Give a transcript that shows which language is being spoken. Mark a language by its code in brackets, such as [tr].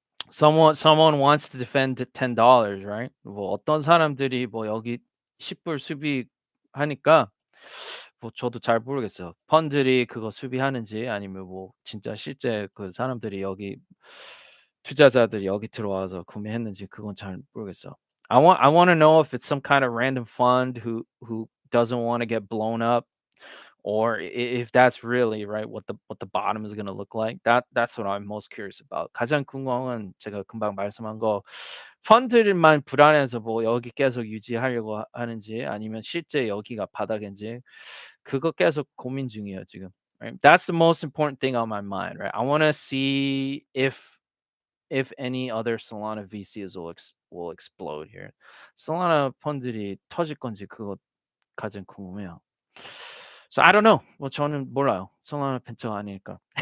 [en] Someone wants to defend the $10, right? [ko] 뭐 어떤 사람들이 뭐 여기 10불 수비하니까 뭐 저도 잘 모르겠어요. 펀들이 그거 수비하는지 아니면 뭐 진짜 실제 그 사람들이 여기 투자자들이 여기 들어와서 구매했는지 그건 잘 모르겠어요. [en] I want to know if it's some kind of random fund who doesn't want to get blown up or if that's really right what the bottom is going to look like. That's what I'm most curious about. [ko] 가장 궁금한 건 제가 금방 말씀한 거 펀드만 불안해서 뭐 여기 계속 유지하려고 하는지 아니면 실제 여기가 바닥인지 그거 계속 고민 중이에요 지금. [en] Right? That's the most important thing on my mind. Right? I want to see if any other Solana VCs will explode here. [ko] Solana 펀들이 터질 건지 그거 가장 궁금해요. [en] So I don't know. [ko] 뭐 저는 몰라요. Solana 벤처가 아니니까.